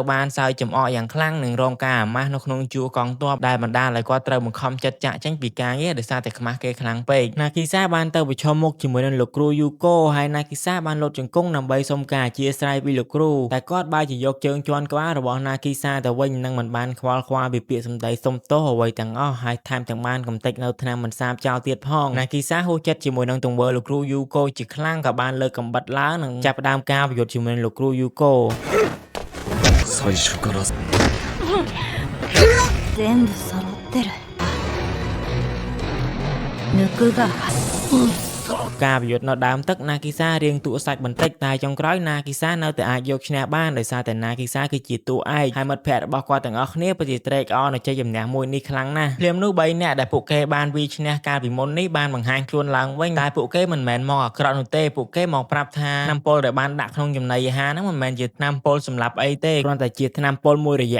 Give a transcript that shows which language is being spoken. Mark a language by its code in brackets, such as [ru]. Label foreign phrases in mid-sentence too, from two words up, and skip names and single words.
[km] បានសើចចំអកយ៉ាងខ្លាំងនិងរងការអាម៉ាស់នៅក្នុងជួរកងទ័ពដែលបណ្ដាលឲ្យគាត់ត្រូវបង្ខំចិត្តចាក់ចេញពីការងារដោយសារតែខ្មាស់គេខ្លាំងពេក Nagisa បានទៅប្រឈមមុខជាមួយនឹងលោកគ្រូ Yuko ហើយ Nagisa បានលុតជង្គង់ដើម្បីសុំការអធិស្ឋានពីលោកគ្រូតែគាត់បែរជាយកជើងជន់ក្បាលរបស់ Nagisa ទៅវិញនិងមិនបានខ្វល់ខ្វាយពីពាក្យសម្ដីសុំទោសអ្វីទាំងអស់ហើយថែមទាំងបានកំទេចនៅថ្នាំមិនសាបចោលទៀតផង Nagisa ហួសចិត្តជាមួយនឹងទង្វើលោកគ្រូ Yuko ជាខ្លាំងក៏បានលើកកំបិតឡើងនិងចាប់ផ្ដើមការប្រយុទ្ធជាមួយនឹងលោកគ្រូ Yuko [ja] 最初から全部揃ってる抜くが [km] ការប្រយុទ្ធនៅដើមទឹក Nagisa រៀងតួសាច់បន្តិចតែចុងក្រោយ Nagisa នៅតែអាចយកឈ្នះបានដោយសារតែ Nagisa គឺជាតួឯកហើយមិត្តភ័ក្តិរបស់គាត់ទាំងអស់គ្នាពិតជាត្រេកអរនឹងជ័យជំនះមួយនេះខ្លាំងណាស់ភ្លាមនោះ3នាក់ដែលពួកគេបានវាយឈ្នះកាលពីមុ ននេះបានបង្ហាញខ្លួនឡើងវិញតែពួកគេមិនមែនមកអាក្រក់នោះទេពួកគេមកប្រាប់ថាថ្នាំពុលដែលបានដាក់ក្នុងចំណីអាហារហ្នឹងមិនមែនជាថ្នាំពុលសម្រាប់អីទេគ្រាន់តែជាថ្នាំពុលមួយរយៈ